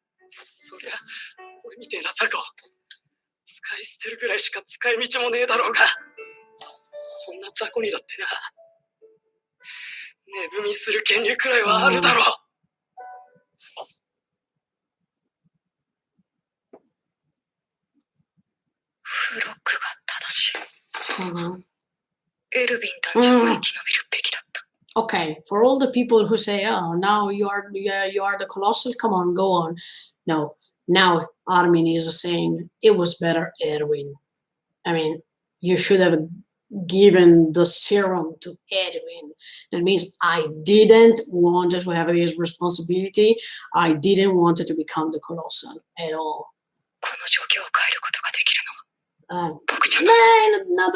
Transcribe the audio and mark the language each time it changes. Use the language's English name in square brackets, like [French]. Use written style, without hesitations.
[Japanese] そりゃ、俺みてえな雑魚、使い捨てるぐらいしか使い道もねえだろうが、そんな雑魚にだってな、値踏みする権利くらいはあるだろう。フロックが正しい。エルヴィン団長が生き延びるべきだった。 [English] Okay, for all the people who say, "Oh, now you are the colossal," come on, go on. No, now Armin is saying it was better, Erwin. I mean, you should have given the serum to Erwin. That means I didn't want to have this responsibility. I didn't want to become the colossal at all. [Japanese] この状況を変えることができるのは僕じゃない。